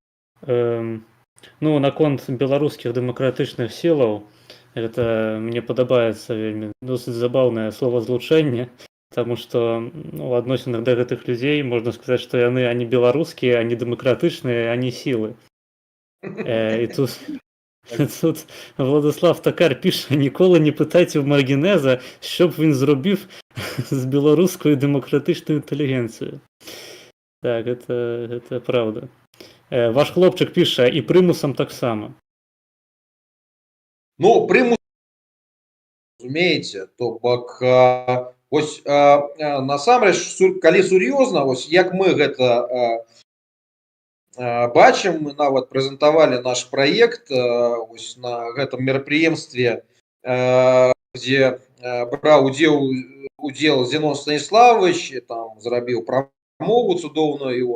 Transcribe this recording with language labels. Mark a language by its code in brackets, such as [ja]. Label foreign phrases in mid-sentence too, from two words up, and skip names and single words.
[be] Наконт беларускіх дэмакратычных сілаў, гэта мне падабаецца вельмі досыць забаўнае словазлучэнне, таму што у адносінах да гэтых людзей можна сказаць, што яны ані беларускія, ані дэмакратычныя, ані сілы. І тут Владислав Токар піша: [uk] ніколи не питайте в Маргінеза, що б він зробив з білоруською демократичною інтелігенцією. Так, це правда. Ваш хлопчик пише, і примусом так само. Примус, [be] разумееце, то бок ось насамрэч, калі сур'ёзна, ось як мы гэта бачым, мы нават прэзентавалі наш праект ось на гэтым мерапрыемстве, дзе браў удзел Зенон Станіславович, там зрабіў прамову цудоўную.